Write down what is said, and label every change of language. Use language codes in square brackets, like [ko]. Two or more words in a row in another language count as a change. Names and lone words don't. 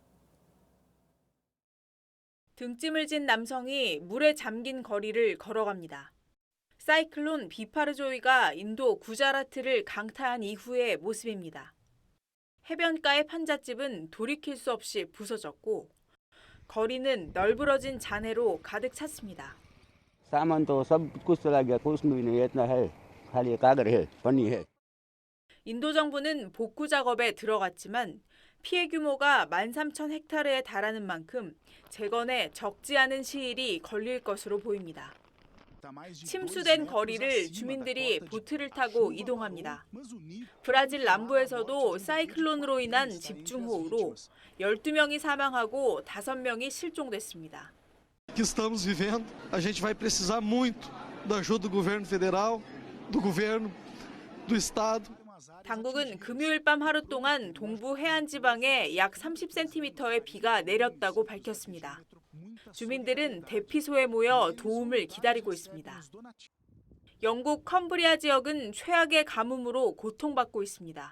[ko] 등짐을 진 남성이 물에 잠긴 거리를 걸어갑니다. 사이클론 비파르조이가 인도 구자라트를 강타한 이후의 모습입니다. 해변가의 판잣집은 돌이킬 수 없이 부서졌고 거리는 널브러진 잔해로 가득 찼습니다. [hi] सामान तो सब कुछ चला गया कुछ भी नहीं इतना है खाली कागज है पन्नी है. [ko] 인도 정부는 복구 작업에 들어갔지만 피해 규모가 13,000헥타르에 달하는 만큼 재건에 적지 않은 시일이 걸릴 것으로 보입니다. 침수된 거리를 주민들이 보트를 타고 이동합니다. 브라질 남부에서도 사이클론으로 인한 집중호우로 12명이 사망하고 5명이 실종됐습니다. [pt] que estamos vivendo, a gente vai precisar muito da ajuda do governo federal, do governo do estado. [ko] 당국은 금요일 밤 하루 동안 동부 해안 지방에 약 30cm의 비가 내렸다고 밝혔습니다. 주민들은 대피소에 모여 도움을 기다리고 있습니다. 영국 컴브리아 지역은 최악의 가뭄으로 고통받고 있습니다.